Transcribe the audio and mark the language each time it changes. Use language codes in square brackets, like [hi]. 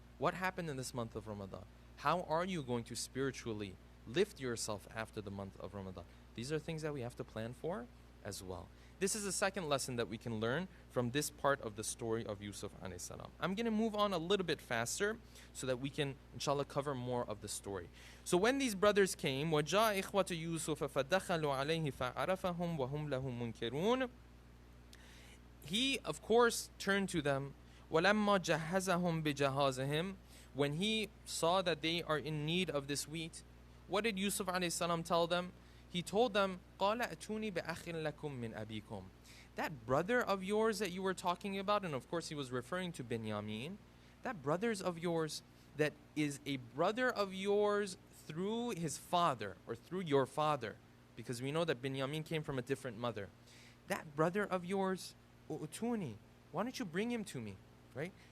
[en] What happened in this month of Ramadan? How are you going to spiritually lift yourself after the month of Ramadan? These are things that we have to plan for as well. This is the second lesson that we can learn from this part of the story of Yusuf alayhi salam. I'm going to move on a little bit faster so that we can, inshallah, cover more of the story. So when these brothers came, [ar] وَجَاءَ إِخْوَةُ يُوسُفَ فَدَخَلُوا عَلَيْهِ فَعَرَفَهُمْ وَهُمْ لَهُ مُنْكِرُونَ. [en] He, of course, turned to them. [ar] وَلَمَّا جَهَّزَهُمْ بِجَهَازِهِمْ. [en] When he saw that they are in need of this wheat, what did Yusuf alayhi salam tell them? He told them, [ar] قَالَ أَتُونِي بِأَخٍ لَكُم مِّنْ أَبِيكُمْ. [en] That brother of yours that you were talking about, and of course he was referring to Binyamin, that brothers of yours that is a brother of yours through his father, or through your father, because we know that Binyamin came from a different mother. That brother of yours, أُتُونِي, why don't you bring him to me, right?